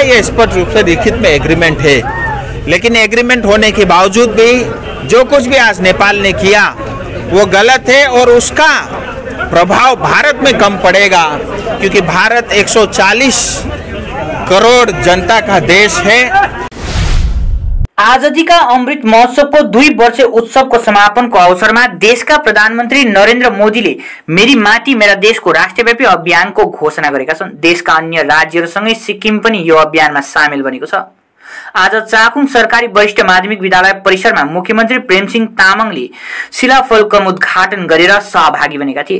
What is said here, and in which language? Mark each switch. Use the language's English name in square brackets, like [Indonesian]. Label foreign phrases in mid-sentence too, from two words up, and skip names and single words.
[Hindi] ये स्पष्ट रूप से लिखित में एग्रीमेंट है। लेकिन एग्रीमेंट होने के बावजूद भी जो कुछ भी आज नेपाल ने किया वो गलत है और उसका प्रभाव भारत में कम पड़ेगा, क्योंकि भारत 140 करोड़ जनता का देश है। [Nepali] आजादी का अमृत महोत्सवको 2 वर्षीय उत्सवको समापनको अवसरमा देशका प्रधानमन्त्री नरेन्द्र मोदीले मेरी माटी मेरा देशको राष्ट्रव्यापी अभियानको घोषणा गरेका छन्। देशका अन्य राज्यहरूसँगै सिक्किम पनि यो अभियानमा सामेल बनेको छ। आज चाखुङ सरकारी वरिष्ठ माध्यमिक विद्यालय परिसरमा मुख्यमन्त्री प्रेमसिंह तामाङले शिलाफलकको उद्घाटन गरेर सहभागी बनेका थिए।